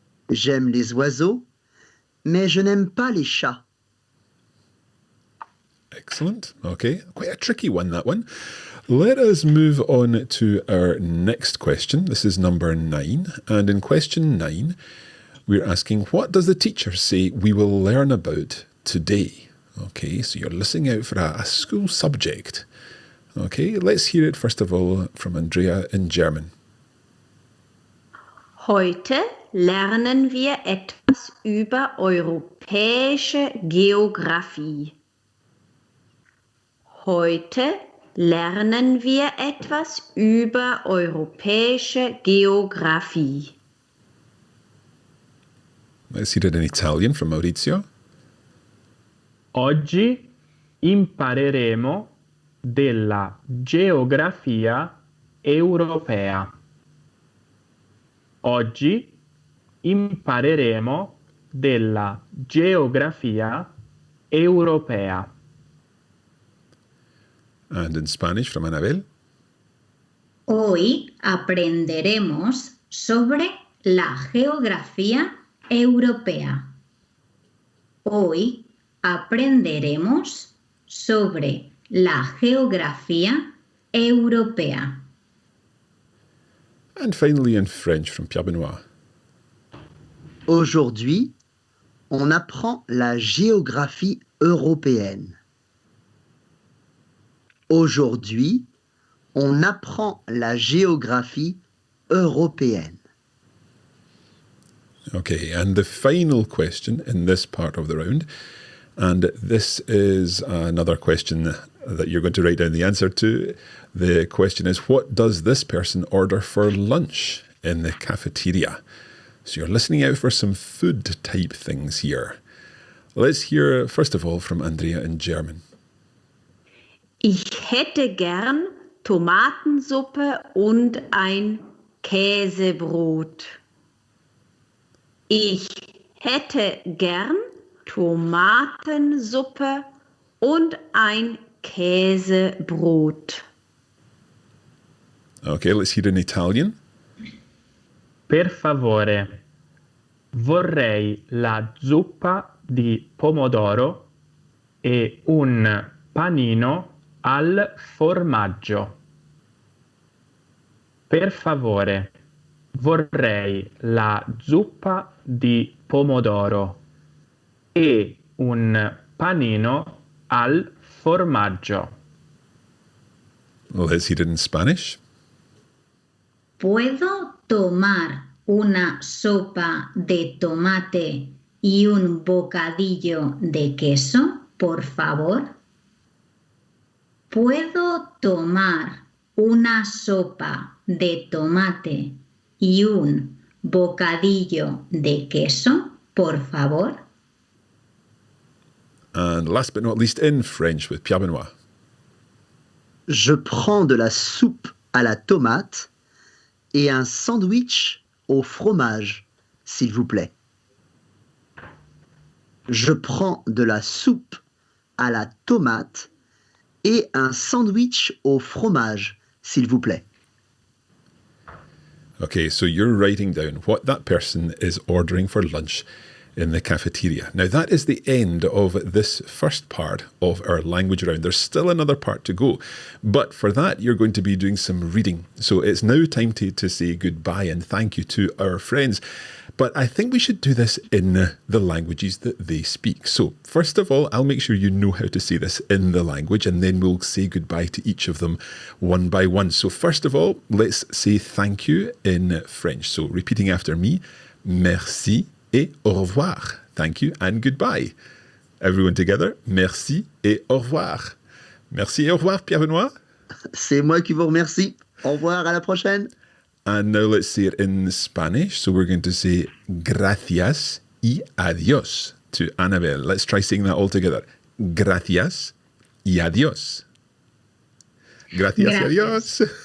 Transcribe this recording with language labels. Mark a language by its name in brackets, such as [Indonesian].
[French] J'aime les oiseaux, mais je n'aime pas les chats. [English] Excellent. Okay, quite a tricky one, that one. Let us move on to our next question. This is number 9. And in question 9, we're asking, what does the teacher say we will learn about today? Okay, so you're listening out for a school subject. Okay, let's hear it first of all from Andrea in German. [German] Heute lernen wir etwas über europäische Geographie. Heute lernen wir etwas über europäische Geographie. [English] Let's hear it in Italian from Maurizio. [Italian] Oggi impareremo della geografia europea. Oggi impareremo della geografia europea. [English] And in Spanish from Annabel. [Spanish] Hoy aprenderemos sobre la geografía europea. Hoy aprenderemos sobre la geografía europea. [English] And finally in French from Pierre Benoit. [French] Aujourd'hui, on apprend la géographie européenne. Aujourd'hui, on apprend la géographie européenne. [English] Okay, and the final question in this part of the round, and this is another question that you're going to write down the answer to. The question is, what does this person order for lunch in the cafeteria? So you're listening out for some food type things here. Let's hear first of all from Andrea in German. [German] Ich hätte gern Tomatensuppe und ein Käsebrot. Ich hätte gern Tomatensuppe und ein Käsebrot. [English] Okay, let's hear in Italian. [Italian] Per favore, vorrei la zuppa di pomodoro e un panino al formaggio. Per favore, vorrei la zuppa di pomodoro e un panino al formaggio. [English] Let's hear it in Spanish. [Spanish] ¿Puedo tomar una sopa de tomate y un bocadillo de queso, por favor? ¿Puedo tomar una sopa de tomate y un bocadillo de queso, por favor? [English] And last but not least, in French with Pierre Benoit. [French] Je prends de la soupe à la tomate et un sandwich au fromage, s'il vous plaît. Je prends de la soupe à la tomate et un sandwich au fromage, s'il vous plaît. [English] Okay, so you're writing down what that person is ordering for lunch in the cafeteria. Now, that is the end of this first part of our language round. There's still another part to go, but for that, you're going to be doing some reading. So it's now time to say goodbye and thank you to our friends. But I think we should do this in the languages that they speak. So first of all, I'll make sure you know how to say this in the language, and then we'll say goodbye to each of them one by one. So first of all, let's say thank you in French. So repeating after me, [French] merci et au revoir. [English] Thank you and goodbye. Everyone together, [French] merci et au revoir. Merci et au revoir, Pierre Benoit. C'est moi qui vous remercie. Au revoir, à la prochaine. [English] And now let's say it in Spanish. So we're going to say [Spanish] gracias y adiós [English] to Annabelle. Let's try saying that all together. [Spanish] Gracias y adiós. Gracias y adiós.